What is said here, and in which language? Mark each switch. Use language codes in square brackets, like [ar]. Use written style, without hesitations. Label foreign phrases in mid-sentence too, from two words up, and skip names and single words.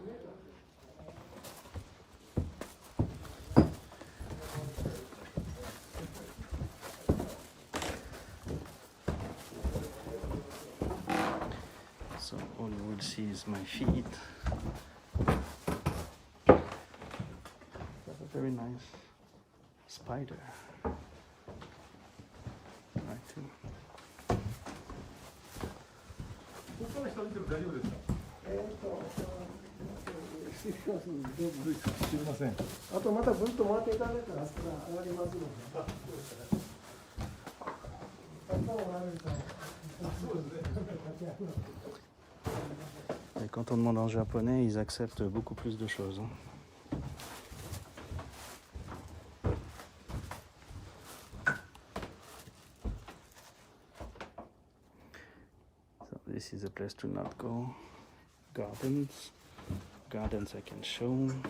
[en] So all you will see is my feet. That's a very nice spider. Right too. [ja] すみません。あとまたぐるっと回っていただいたらあそこが上がりますので。 [fr] Et quand on demande en japonais, ils acceptent beaucoup plus de choses. [en] So this is a place to not go. Gardens. Gardens I can show.